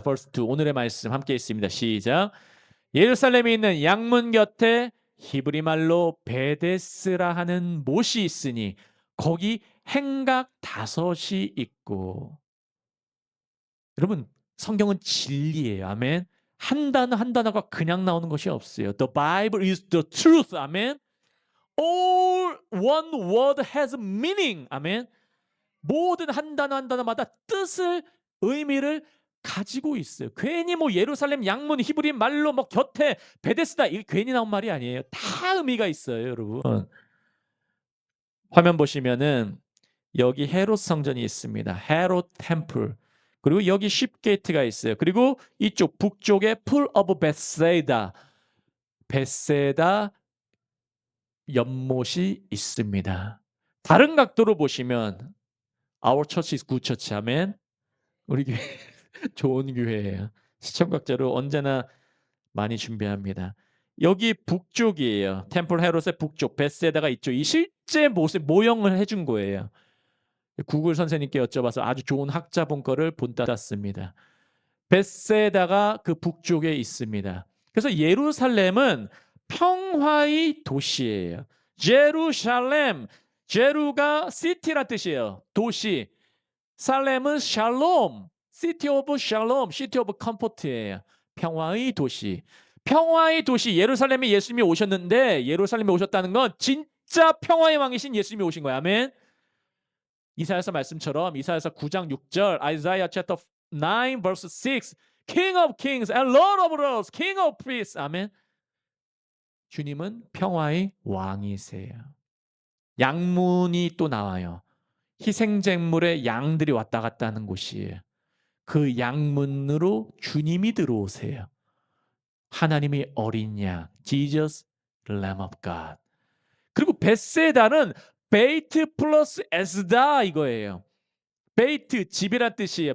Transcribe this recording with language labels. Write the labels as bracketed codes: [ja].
[en] verse 2 [ko] 오늘의 말씀 함께 있습니다. 시작. 예루살렘에 있는 양문 곁에 히브리 말로 베데스라 하는 못이 있으니 거기 행각 5이 있고. 여러분 성경은 진리예요. 아멘. 한 단어 한 단어가 그냥 나오는 것이 없어요. [en] The Bible is the truth. 아멘. All one word has meaning. [ko] 아멘. 모든 한 단어 한 단어마다 뜻을 의미를 가지고 있어요. 괜히 뭐 예루살렘 양문 히브리 말로 뭐 곁에 베데스다 이 괜히 나온 말이 아니에요. 다 의미가 있어요, 여러분. 화면 보시면은 여기 헤롯 성전이 있습니다. 헤롯 템플. 그리고 여기 쉽게이트가 있어요. 그리고 이쪽 북쪽에 풀 오브 베세다. 베세다 연못이 있습니다. 다른 각도로 보시면 [en] Our church is good church. [ko] 아멘. 우리 교회 좋은 교회예요. 시청각자로 언제나 많이 준비합니다. 여기 북쪽이에요. 템플 헤롯의 북쪽, 베세다가 있죠. 이 실제 모습 모형을 해준 거예요. 구글 선생님께 여쭤봐서 아주 좋은 학자본 거를 본땄습니다. 베세다가 그 북쪽에 있습니다. 그래서 예루살렘은 평화의 도시예요. 제루살렘, 제루가 시티란 뜻이에요. 도시. 살렘은 샬롬, 시티 오브 샬롬, 시티 오브 컴포트예요. 평화의 도시. 평화의 도시 예루살렘에 예수님이 오셨는데 예루살렘에 오셨다는 건 진짜 평화의 왕이신 예수님이 오신 거야. 아멘. 이사야서 말씀처럼 이사야서 9장 6절, [en] Isaiah chapter 9 verse 6, King of kings and Lord of lords, King of priests. [ko] 아멘. 주님은 평화의 왕이세요. 양문이 또 나와요. 희생제물의 양들이 왔다 갔다 하는 곳이에요. 그 양문으로 주님이 들어오세요. 하나님의 어린 양, [en] Jesus, Lamb of God. [ko] 그리고 베세다는 베이트 플러스 에스다 이거예요. 베이트 집이란 뜻이에요.